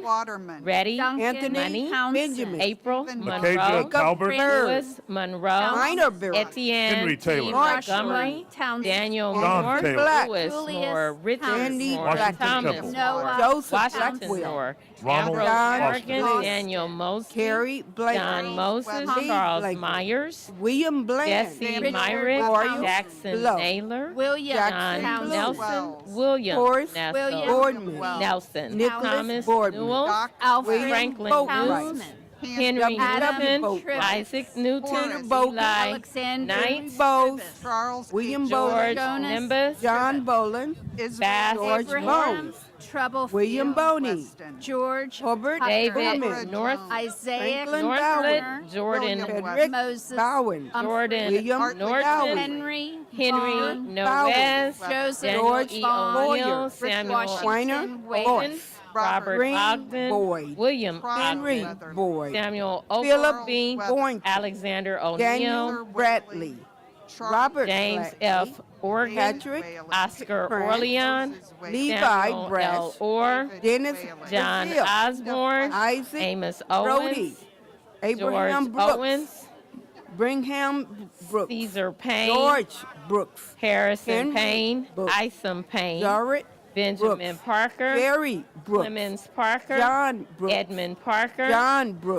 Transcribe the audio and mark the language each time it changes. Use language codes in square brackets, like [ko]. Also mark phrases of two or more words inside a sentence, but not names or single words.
[en] Bowman, Reddy, Anthony Money, Benjamin, April Mackenzie Monroe, Talbert, Lewis Monroe, Minor Bill, Etienne Henry T. Taylor, Montgomery, Daniel John Moore, Taylor, Black, Lewis Moore, Richard Andy Moore, Washington Thomas Temple, Moore, Joseph Washington Blackwell, Moore, Ronald Ambrose John Morgan, Blake, Daniel Mosley, Carrie Blake, John Moses, Lee Charles Blake, Myers, William Bland, Jesse Myrick, Royal Jackson Blow, Naylor, William John Jackson Nelson, William Horace Nelson, Boardman, Nelson, Nicholas Thomas Boardman, Newell, Alfred Franklin Boatwright, News, Henry W. Newton, Boatwright, Isaac Newton, Peter Boatman, Eli Alexander Knight, Bowes, William George Bowles, Nimbus, John Boland, Bass, George Bones, Trouble William Boney, George Herbert David Pullman, North, Isaiah Franklin Northlet, Bowen, Jordan Frederick Moses Bowen, Jordan William Norton, Henry Henry Vaughn, Noes, Joseph Daniel George E. Vaughn, O'Neill, Samuel Weiner, Wayman, Boyce, Robert Green Ogden, Boyd, William Henry Ogden, Boyd, Samuel Philip Oglesby, Boynton, Alexander O'Neill, Daniel Bradley, Robert James Bradley, F. Organ, Patrick Oscar Prince, Orlean, Levi Samuel L. Brass, Orr, Dennis John Brazil, Osborne, Isaac Amos Brody, Owens, Abraham George Brooks, Owens, Brigham Brooks, Caesar Payne, George Brooks, Harrison Henry Payne, Brooks, Isom Payne, Jarrett Benjamin Brooks, Parker, Jerry Brooks, Clemens Parker, John Brooks, Edmund Parker, John Brooks,